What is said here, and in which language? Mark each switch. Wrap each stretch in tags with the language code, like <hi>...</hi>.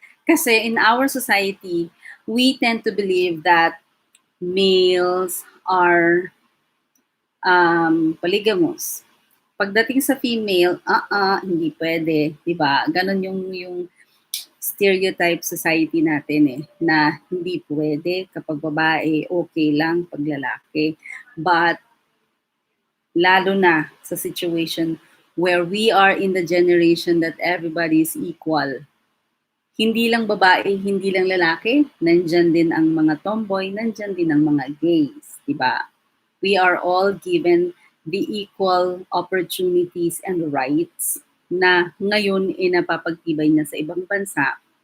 <en>Kasi in our society, we tend to believe that males are polygamous.</en> <tl>Pagdating sa female, hindi pwede, 'di ba? Ganon yung stereotype society natin na hindi pwede kapag babae, okay lang pag lalaki.</tl> <en>But</en> <tl>lalo na sa</tl> <en>situation where we are in the generation that everybody is equal.</en> <tl>Hindi lang babae, hindi lang lalaki, nandyan din ang mga tomboy, nandyan din ang mga gays, di ba?</tl> <en>We are all given the equal opportunities and rights</en> <tl>na ngayon napapagtibay na sa ibang bansa.</tl>